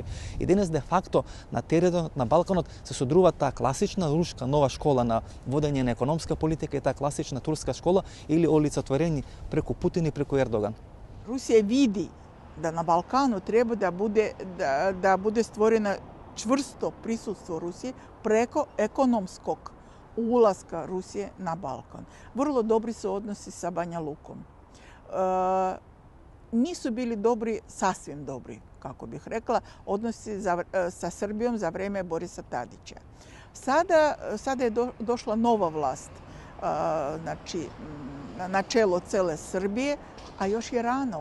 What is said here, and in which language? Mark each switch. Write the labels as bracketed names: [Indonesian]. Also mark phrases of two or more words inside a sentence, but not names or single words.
[Macedonian] И денес де факто на теренот на Балканот се содрува таа класична руска нова школа на водење на економска политика и таа класична турска школа или олицетворени преку Путин и преку Ердоган. [Serbian] Русија види да на Балкану треба да буде створено чврсто присуство Русија преко економског уласка Русije na Balkan. Vrlo dobri su odnosi sa Banja Lukom. Nisu bili dobri, sasvim dobri, kako bih rekla, odnosi sa Srbijom za vreme Borisa Tadića. Sada je došla nova vlast, znači na čelo cele Srbije, a još je rano.